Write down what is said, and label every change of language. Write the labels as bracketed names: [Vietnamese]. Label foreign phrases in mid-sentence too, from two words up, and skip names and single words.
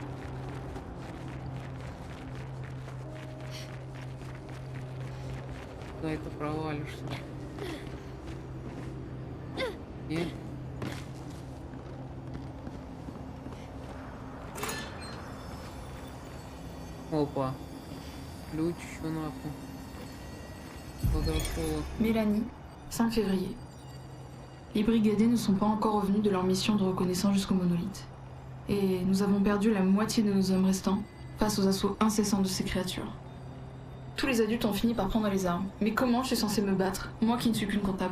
[Russian] Куда это провалишься? Нет? Опа. Ключ еще нахуй. Подошел. [French] Mélanie, 5 février. Les brigadiers ne sont pas encore revenus de leur mission de reconnaissance jusqu'au monolithe. Et nous avons perdu la moitié de nos hommes restants face aux assauts incessants de ces créatures. Tous les adultes ont fini par prendre les armes. Mais comment je suis censée me battre, moi qui ne suis qu'une comptable?